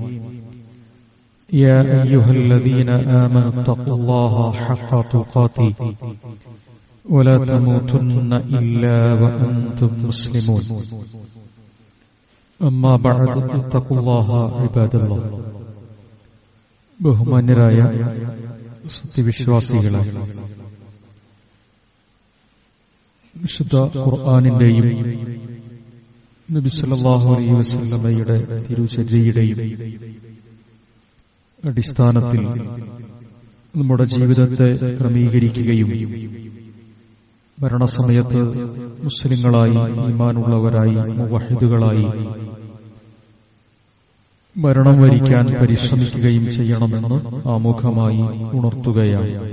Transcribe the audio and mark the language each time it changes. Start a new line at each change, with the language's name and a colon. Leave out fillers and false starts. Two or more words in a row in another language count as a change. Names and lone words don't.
Arabic: يا أيها الذين آمنوا اتقوا الله حق تقاته ولا تموتن إلا وأنتم مسلمون أما بعد اتقوا الله عباد الله
Malayalam: ബഹുമാന്യരായ സത്യവിശ്വാസികളെ, വിശുദ്ധ ഖുർആനിന്റെയും നബി
Arabic: صلى الله عليه
Malayalam: വസല്ലമയുടെ തിരുചര്യയുടെയും അടിസ്ഥാനത്തിൽ നമ്മുടെ ജീവിതത്തെ ക്രമീകരിക്കുകയും മരണസമയത്ത് മുസ്ലിങ്ങളായി ഈമാനുള്ളവരായി മുവഹിദുകളായി മരണം വരിക്കാൻ പരിശ്രമിക്കുകയും ചെയ്യണമെന്ന് ആമുഖമായി ഉണർത്തുകയാണ്.